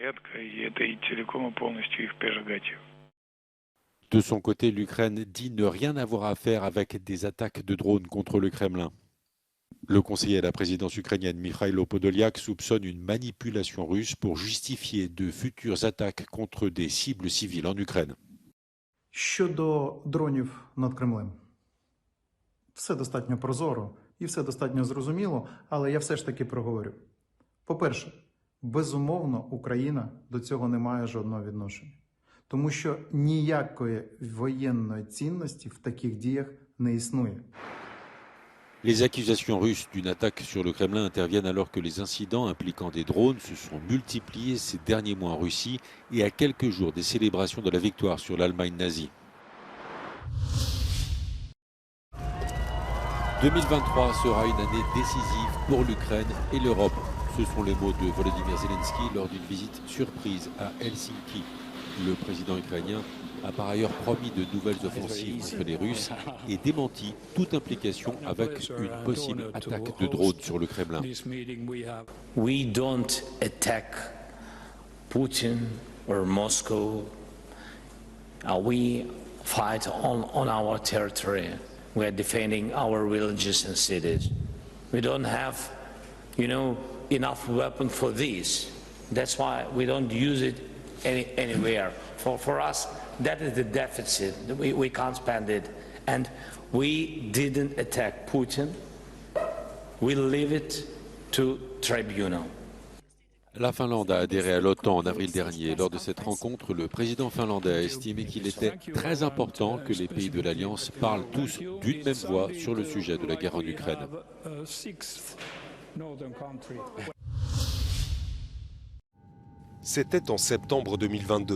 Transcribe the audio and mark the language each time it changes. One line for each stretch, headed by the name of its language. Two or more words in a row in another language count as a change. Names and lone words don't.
French: De son côté, l'Ukraine dit ne rien avoir à faire avec des attaques de drones contre le Kremlin. Le conseiller à la présidence ukrainienne Mikhailo Podolyak soupçonne une manipulation russe pour justifier de futures attaques contre des cibles civiles en Ukraine.
Ukrainian: Щодо дронів над Кремлем. Все достатньо прозоро і все достатньо зрозуміло, але я все ж таки проговорю. По-перше, безумовно, Україна до цього не має жодного відношення. Тому що ніякої воєнної цінності в таких діях не існує.
French: Les accusations russes d'une attaque sur le Kremlin interviennent alors que les incidents impliquant des drones se sont multipliés ces derniers mois en Russie et à quelques jours des célébrations de la victoire sur l'Allemagne nazie. 2023 sera une année décisive pour l'Ukraine et l'Europe. Ce sont les mots de Volodymyr Zelensky lors d'une visite surprise à Helsinki. Le président ukrainien a par ailleurs promis de nouvelles offensives contre les Russes et démenti toute implication avec une possible attaque de drone sur le Kremlin.
English: We don't attack Putin or Moscow. We fight on our territory. We are defending our villages and cities. We don't have, enough weapons for this. That's why we don't use it anywhere. For us, that is the deficit. We can't spend it. And we didn't attack Putin. We leave it to tribunal.
French: La Finlande a adhéré à l'OTAN en avril dernier. Lors de cette rencontre, le président finlandais a estimé qu'il était très important que les pays de l'Alliance parlent tous d'une même voix sur le sujet de la guerre en Ukraine. C'était en septembre 2022.